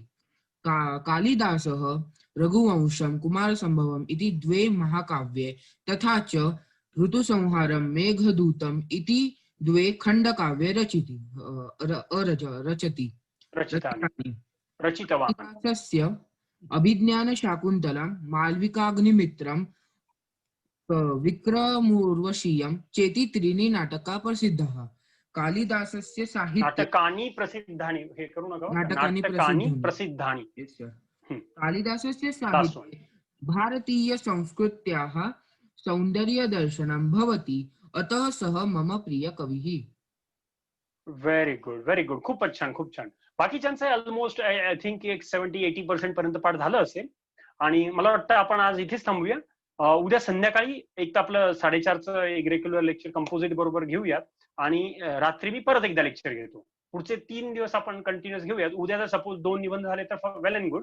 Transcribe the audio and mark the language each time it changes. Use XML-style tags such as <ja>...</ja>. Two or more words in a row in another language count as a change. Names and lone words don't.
<sa>कालिदासः रघुवंशम, कुमार संभवम इति 2 महाकाव्ये तथा च ऋतुसंहारम, मेघदूतम इति 2 खंडकाव्ये रचितवान्. अभिज्ञान शाकुंतलम, मालविकाग्निमित्रम, विक्रमोर्वशीयम चेति 3 नाटका प्रसिद्धः. कालिदासस्य साहित्य नाटकानि प्रसिद्धानि,</sa> <mr>हे करू नका,</mr> <sa>नाटकानि प्रसिद्धानि. कालिदासस्य साहित्ये भारतीयसंस्कृत्याः सौन्दर्यदर्शनं भवति, अतः सः मम प्रियकविः।</sa> <en>Very good, very good.</en> <mr>खूपच छान, खूप छान. बाकीच्यांचं ऑलमोस्ट</mr> <en>I think</en> <mr>एक 70-80% पर्यंत पाठ झालं असेल आणि मला वाटतं आपण आज इथेच थांबूया. उद्या संध्याकाळी एक तर आपलं 4:30चं एक</mr> <en>regular lecture composite</en> <mr>बरोबर घेऊयात आणि रात्री मी परत एकदा लेक्चर घेतो. पुढचे 3 दिवस आपण कंटिन्युअस घेऊयात. उद्या जर सपोज 2 निबंध झाले तर</mr> <en>well and good.</en>